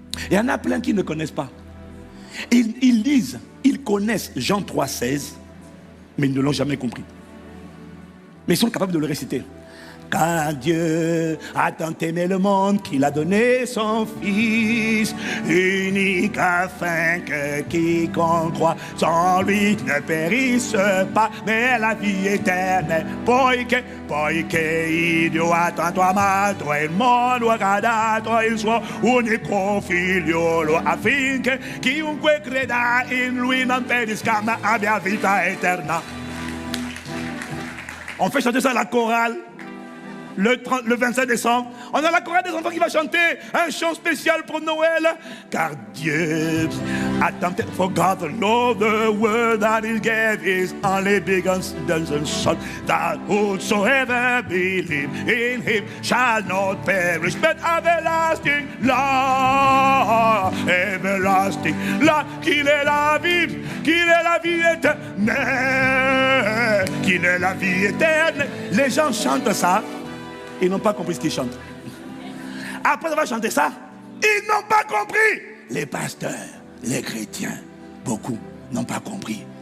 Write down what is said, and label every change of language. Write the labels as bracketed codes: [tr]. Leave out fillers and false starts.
[fr] Il y en a plein qui ne connaissent pas. Ils lisent, ils connaissent Jean 3,16, mais ils ne l'ont jamais compris. Mais ils sont capables de le réciter. Car Dieu a tant aimé le monde qu'il a donné son Fils unique afin que quiconque croit sans lui ne périsse pas, mais la vie éternelle. [it] Poiché Dio ha tanto amato il mondo ha dato il suo unico figliolo affinché chiunque creda in lui non perisca ma abbia vita eterna. [fr] On fait chanter ça à la chorale. Le 25 décembre, on a la chorale des enfants qui va chanter un chant spécial pour Noël. Car Dieu a tant [en] for God loved the world that He gave His only begotten Son, that whosoever believe in Him shall not perish but everlasting life, everlasting life. [fr] Qu'il est la vie éternelle, qu'il est la vie éternelle. Les gens chantent ça. Ils n'ont pas compris ce qu'ils chantent. Après avoir chanté ça, ils n'ont pas compris. Les pasteurs, les chrétiens, beaucoup n'ont pas compris